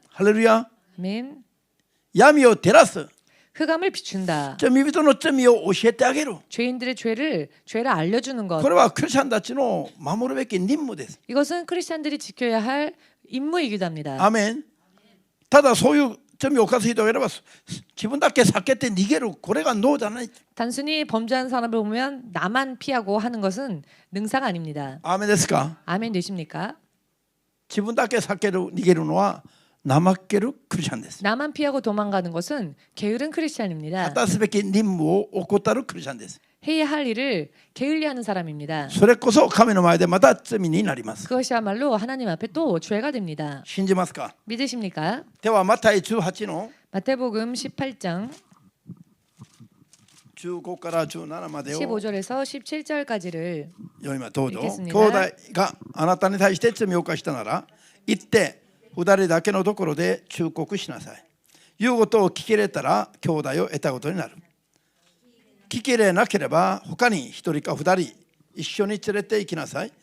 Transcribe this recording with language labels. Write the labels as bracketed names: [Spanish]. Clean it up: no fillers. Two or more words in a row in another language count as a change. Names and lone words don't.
[Japanese] ハレルヤ。 [Korean] 아멘. [Japanese] 闇を照らす。 [Korean] 흑암을 비춘다. [Japanese] 罪人の罪を教えてあげる。 [Korean] 죄인들의 죄를 알려주는 것. [Japanese] これはクリスチャンたちの守るべき任務です。 [Korean] 이것은 크리스천들이 지켜야 할 임무이기도 합니다. [Japanese] アメン。ただそういう罪を犯す人がいれば自分だけ避けて逃げる、これがノーじゃない。 [Korean] 단순히 범죄하는 사람을 보면 나만 피하고 하는 것은 능사가 아닙니다. [Japanese] アメンですか？ [Korean] 아멘 되십니까? [Japanese] 自分だけ避ける逃げるのは怠けるクリスチャンです。 [Korean] 나만 피하고 도망가는 것은 게으른 크리스천입니다. [Japanese] 果たすべき任務を怠るクリスチャンです。 [Korean] 해야 할 일을 게을리하는 사람입니다. [Japanese] それこそ神の前でまた罪になります。 [Korean] 그것이야말로 하나님 앞에 또 죄가 됩니다. [Japanese] 信じますか？ [Korean] 믿으십니까? [Japanese] ではマタイ18の [Korean] 마태복음 18장 [Japanese] 15 から17までを [Korean] 15절에서 17절까지를 [Japanese] 読みます。どうぞ。 [Korean] 읽겠습니다. [Japanese] 兄弟があなたに対して罪を犯したなら行って2人だけのところで忠告しなさい。言うことを聞き入れたら兄弟を得たことになる。聞き入れなければ他に1人か2人一緒に連れて行きなさい。